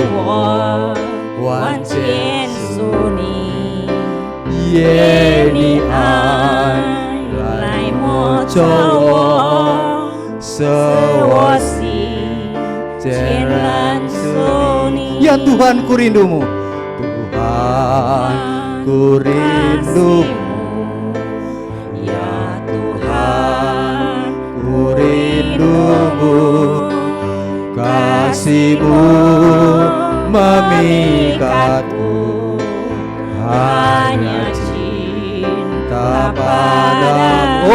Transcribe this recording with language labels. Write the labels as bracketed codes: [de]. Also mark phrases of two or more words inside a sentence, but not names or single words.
[zh] 我完全属你，愿你爱来摸着我，使我心全然属你。 [id] Ya Tuhan ku rindumu, Tuhan ku rindumu. Kasih-Mu memikatku, hanya cinta padamu.